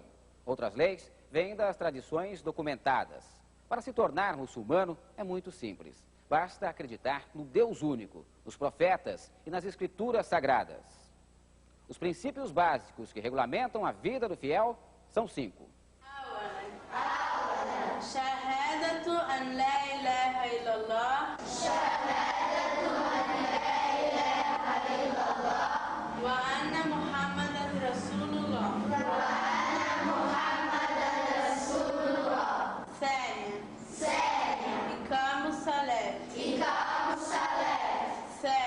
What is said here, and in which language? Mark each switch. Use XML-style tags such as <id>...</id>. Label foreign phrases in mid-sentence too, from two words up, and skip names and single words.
<pt>Outras leis vêm das tradições documentadas. Para se tornar muçulmano é muito simples. Basta acreditar no Deus único, nos profetas e nas escrituras sagradas. Os princípios básicos que regulamentam a vida do fiel são 5.</pt> <ar>شهادة أن لا إله إلا الله وأن محمدا رسول الله ثانيا إقام الصلاة</ar>